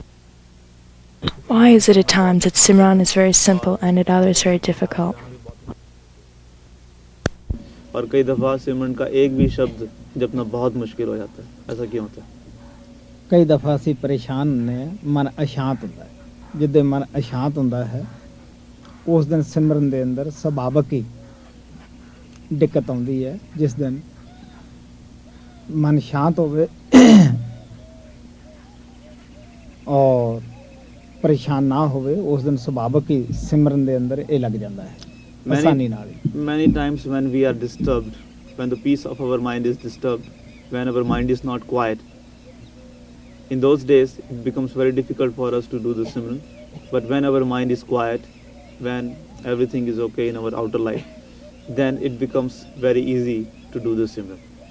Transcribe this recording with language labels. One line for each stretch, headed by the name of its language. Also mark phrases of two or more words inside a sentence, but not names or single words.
English: Why is it at times that Simran is very simple and at others very difficult?
Hindi: और कई दफ़ा सिमरन का एक भी शब्द जपना बहुत मुश्किल हो जाता है, ऐसा क्यों होता है?
Punjabi: ਕਈ ਦਫਾ ਅਸੀਂ ਪਰੇਸ਼ਾਨ ਹੁੰਦੇ ਹਾਂ, ਮਨ ਅਸ਼ਾਂਤ ਹੁੰਦਾ ਹੈ. ਜਿੱਦੇ ਮਨ ਅਸ਼ਾਂਤ ਹੁੰਦਾ ਹੈ ਉਸ ਦਿਨ ਸਿਮਰਨ ਦੇ ਅੰਦਰ ਸੁਭਾਵਕ ਹੀ ਦਿੱਕਤ ਆਉਂਦੀ ਹੈ, ਜਿਸ ਦਿਨ ਮਨ ਸ਼ਾਂਤ ਹੋਵੇ ਔਰ ਪਰੇਸ਼ਾਨ ਨਾ ਹੋਵੇ ਉਸ ਦਿਨ ਸੁਭਾਵਿਕ ਹੀ ਸਿਮਰਨ ਦੇ ਅੰਦਰ ਇਹ ਲੱਗ ਜਾਂਦਾ ਹੈ ਆਸਾਨੀ ਨਾਲ ਹੀ।
English: Many times when we are disturbed, when the peace of our mind is disturbed, when our mind is not quiet, in those days it becomes very difficult for us to do the Simran. But when our mind is quiet, when everything is okay in our outer life, then it becomes very easy to do the Simran.